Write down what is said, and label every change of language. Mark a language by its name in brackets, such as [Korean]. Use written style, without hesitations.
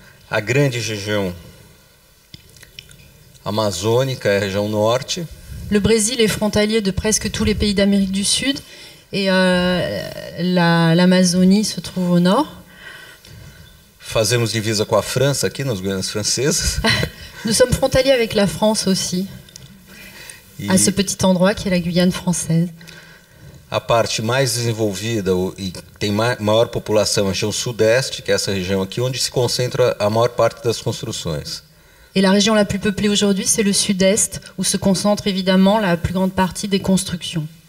[Portuguese] A grande região amazônica é a região norte. [French] Le Brésil est frontalier de presque tous les pays d'Amérique du Sud, et l'Amazonie se trouve au nord. [Portuguese] Fazemos divisa com a França aqui nas Guianas Francesas. [French] Nous sommes frontaliers avec la France aussi, à ce petit endroit qui est la Guyane française. [Portuguese] A parte mais desenvolvida e tem maior população é a região sudeste, que é essa região aqui, onde se concentra a maior parte das construções. [French] Et la région la plus peuplée aujourd'hui, c'est le sud-est, où se concentre évidemment la plus grande partie des constructions.